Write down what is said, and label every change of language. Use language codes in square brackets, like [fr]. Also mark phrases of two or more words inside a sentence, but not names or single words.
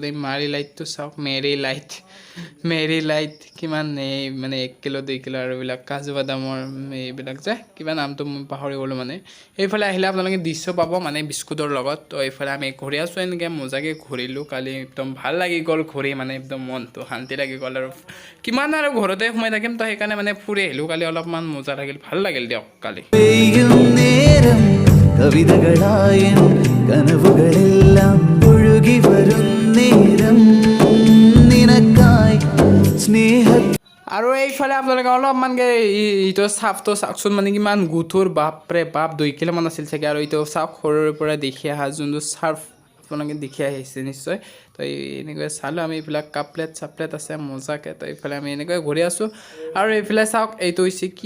[as] এই মাৰি লাইটটো চাওক মেৰি লাইট কিমান এই মানে 1 কিলো 2 কিলো আৰু এইবিলাক কাজু বাদামৰ এইবিলাক যে কিবা নামটো মই পাহৰি গ'লোঁ মানে এইফালে আহিলে আপোনালোকে দৃশ্য পাব মানে বিস্কুটৰ লগত তো এইফালে আমি ঘূৰি আছোঁ এনেকৈ মজাকৈ ঘূৰিলোঁ কালি একদম ভাল লাগি গ'ল ঘূৰি মানে একদম মনটো শান্তি লাগি গ'ল আৰু কিমান আৰু ঘৰতে সোমাই থাকিম তো সেইকাৰণে মানে ফুৰি আহিলোঁ কালি অলপমান মজা লাগিল ভাল লাগিল দিয়ক কালি [ml] നേരം കവിതകളായൻ കനവുകളെല്ലാം ഒഴുകി വരും നേരം നിനക്കായി സ്നേഹ [as] আৰু এইফালে আপোনালোকে অলপমানকৈ ইটো চাফটো চাওকচোন মানে কিমান গুঠুৰ বাপৰে বাপ 2 কিলোমান আছিল চাগে আৰু এইটো চাওক সৰুৰে পৰা দেখি অহা যোনটো চাৰ্ফ আপোনালোকে দেখি আহিছে নিশ্চয় তো এনেকৈ চালোঁ আমি এইবিলাক চাপলেট আছে মজাকৈ তো এইফালে আমি এনেকৈ ঘূৰি আছোঁ আৰু এইফালে চাওক এইটো হৈছে কি